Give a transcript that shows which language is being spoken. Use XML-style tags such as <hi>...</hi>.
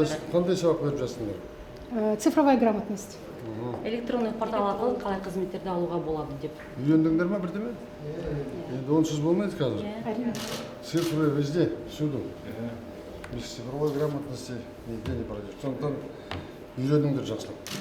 <kk>Қандай сабақ беріп жатсыңдар?</kk> <ru>Цифровая грамотность.</ru> <kk>Электронный портал арқылы қалай қызметтерді алуға болады деп. Үйлендіңдер ме бірдеме? Енді онсыз болмайды қазір.</kk> <ru>Цифры везде, всюду. Без цифровой грамотности нигде не пройдет.</ru> <kk>Сондықтан үйлендіңдер жақсылап.</kk>